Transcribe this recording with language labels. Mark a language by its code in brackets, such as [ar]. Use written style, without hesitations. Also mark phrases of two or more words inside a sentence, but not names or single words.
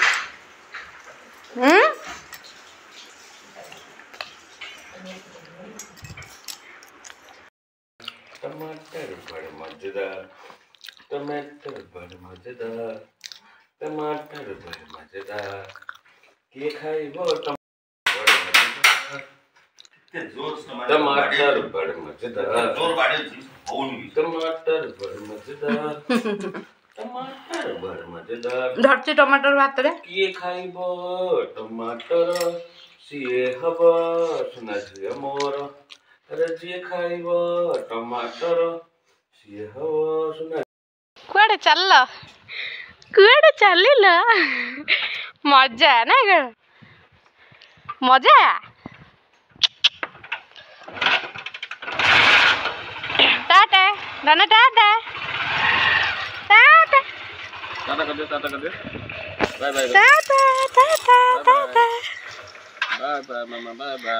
[hi] टमाटर बड़े मजेदार टमाटर बड़े मजेदार टमाटर बड़े मजेदार। [or] କିଏ ଖାଇବ [hi] कितने जोर से टमाटर बड़े मजेदार जोर बाड़े होउन भी टमाटर बड़े मजेदार टमाटर बड़े मजेदार [or] ଧରିଛି ଟମାଟର ଭାତରେ କିଏ ଖାଇବ ଟମାଟର ସିଏ ହବ ସୁନା ଝିଅ ମୋର ଆରେ ଯିଏ ଖାଇବ ଟମାଟର ସିଏ ହବ ସୁନା କୁଆଡେ ଚାଲିଲ କୁଆଡେ ଚାଲିଲ ମଜା ନା କଣ ମଜା [hi] टाटा धन टाटा टाटा टाटा कर दे [en] bye bye [hi] टाटा टाटा टाटा [en] bye bye मामा bye bye